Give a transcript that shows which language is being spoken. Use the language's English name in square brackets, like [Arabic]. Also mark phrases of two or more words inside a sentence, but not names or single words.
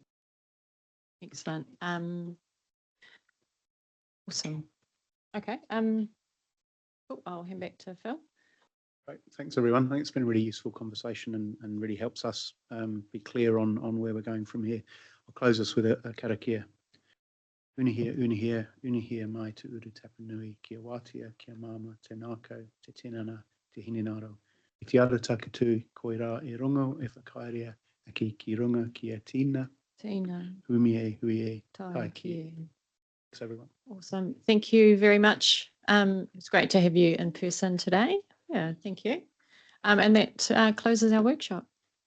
[English] Excellent. Awesome. Okay. I'll hand back to Phil. Great. Thanks, everyone. I think it's been a really useful conversation and really helps us be clear on where we're going from here. I'll close us with a karakia. [Māori] Unihia mai te uru tapanui, kia wātia, kia mama, te nākau, te tinana, te hinenaro. I te ara takatū, koe rā e rongo, e whakairea, aki ki runga, kia tina, Tina. huie, Tai kie. [English] Thanks, everyone. Awesome. Thank you very much. It's great to have you in person today. Yeah, thank you. And that closes our workshop.